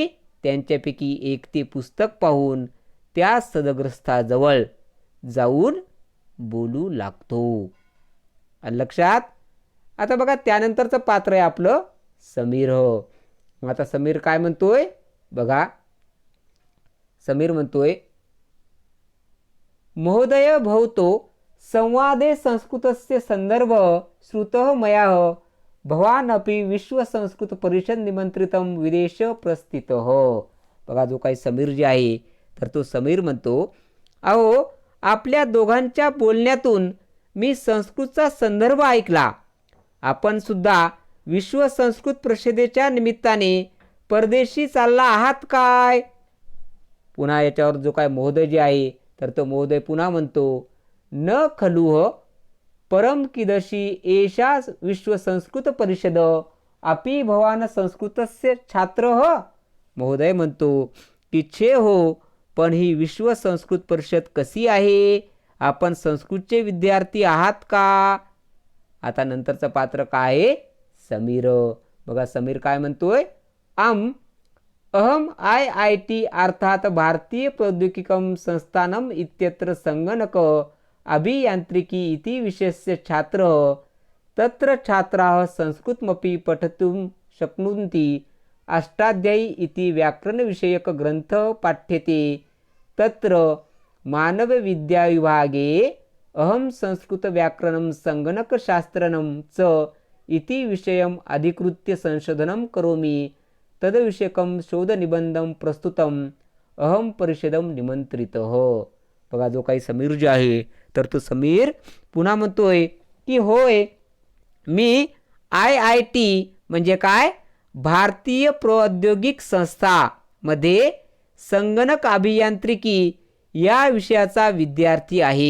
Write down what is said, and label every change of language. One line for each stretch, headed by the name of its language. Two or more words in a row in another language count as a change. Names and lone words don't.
Marathi: त्यांच्यापैकी एक ते पुस्तक पाहून त्या सदग्रस्ताजवळ जाऊन बोलू लागतो. लक्षात. आता बघा त्यानंतरचं पात्र आहे आपलं समीर. मग आता समीर काय म्हणतोय बघा. समीर म्हणतोय,
Sanskrit: महोदय भवतो संवादे संस्कृतस्य संदर्भ श्रुतः मया भवान अपि विश्व संस्कृत परिषद निमंत्रितम विदेश प्रस्थितः.
Marathi: बघा जो काही समीर जे आहे तर तो समीर म्हणतो, अहो आपल्या दोघांच्या बोलण्यातून मी संस्कृतचा संदर्भ ऐकला. आपण सुद्धा विश्व संस्कृत परिषदेच्या निमित्ताने परदेशी चालला आहात काय. पुन्हा याच्यावर जो काय महोदय जे आहे तर तो महोदय पुन्हा म्हणतो,
Sanskrit: न खलुह परम किदशी एषा विश्व संस्कृत परिषद अपि भवान संस्कृतस्य छात्रः.
Marathi: महोदय म्हणतो की छे हो, पण ही विश्व संस्कृत परिषद कशी आहे, आपण संस्कृतचे विद्यार्थी आहात का. आता नंतरचं पात्र काय आहे समीर. बघा समीर काय म्हणतोय,
Sanskrit: अहम IIT अर्थात भारतीय प्रौद्योगिकम संस्थानम इत्यत्र संगणक अभियांत्रिकी इति विषयस्य छात्र. तत्र छात्राः संस्कृतमपि पठितुं शक्नुवन्ति. अष्टाध्यायी इति व्याकरणविषयक ग्रंथ पाठ्यते. तत्र मानवविद्याविभागे अहम संस्कृत व्याकरणं संगणकशास्त्रं च इति विषयम अधिकृत्य संशोधनं करोमि तद्विषयकं शोधनिबंधं प्रस्तुतम अहम परिषदम निमंत्रितः.
Marathi: बघा जो काही समीर जो आहे तर तो समीर पुन्हा म्हणतोय की होय मी IIT म्हणजे काय भारतीय प्रौद्योगिक संस्था मध्ये संगणक अभियांत्रिकी या विषयाचा विद्यार्थी आहे.